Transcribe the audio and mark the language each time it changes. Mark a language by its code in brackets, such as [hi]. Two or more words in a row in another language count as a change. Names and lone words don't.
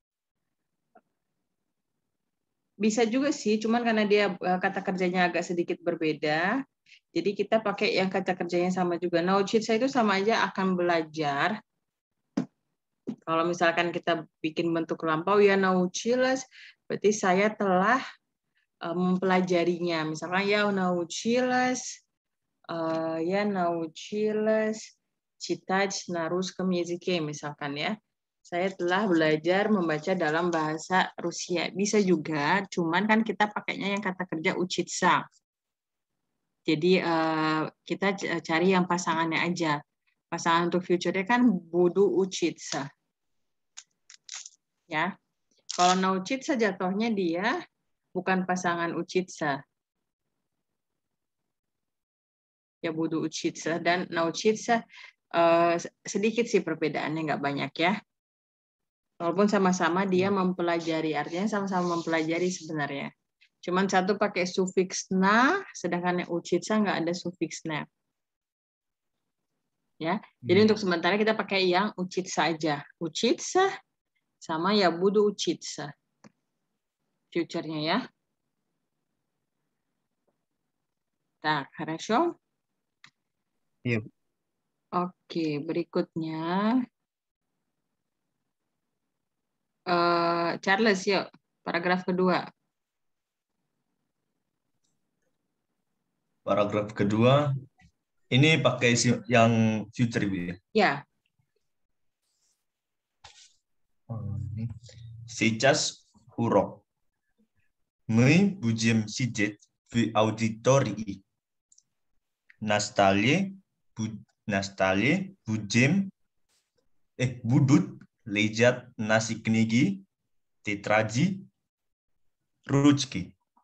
[id] Bisa juga sih, cuman karena dia kata kerjanya agak sedikit berbeda, jadi kita pakai yang kata kerjanya sama juga. Nauchitsa itu sama aja akan belajar. Kalau misalkan kita bikin bentuk lampau ya nauchilas, berarti saya telah mempelajarinya. Misalkan ya [ru] nauchilas читать на русском языке [id] misalkan ya. Saya telah belajar membaca dalam bahasa Rusia. Bisa juga, cuman kan kita pakainya yang kata kerja учиться. Jadi kita cari yang pasangannya aja. Pasangan untuk future-nya kan [ru] буду учиться. [id] Ya. Kalau научиться jatuhnya dia bukan pasangan учиться. Ya [ru] буду учиться [id] dan научиться sedikit sih perbedaannya, nggak banyak ya. Walaupun sama-sama dia mempelajari, artinya sama-sama mempelajari sebenarnya. Cuman satu pakai sufiks na, sedangkan yang учиться nggak ada sufiks na. Ya, jadi untuk sementara kita pakai yang учиться aja. [ru] Учиться [id] sama ya [ru] буду учиться. [id] Future-nya ya. [ru] Так, хорошо? [id] Iya, Bu. Oke, berikutnya. Charles, yuk. Paragraf kedua. Paragraf kedua, ini pakai yang future, Bu ya? Ya. [ru] Сейчас урок. Мы будем сидеть в аудитории. На столе будут лежать наши книги, тетради, ручки.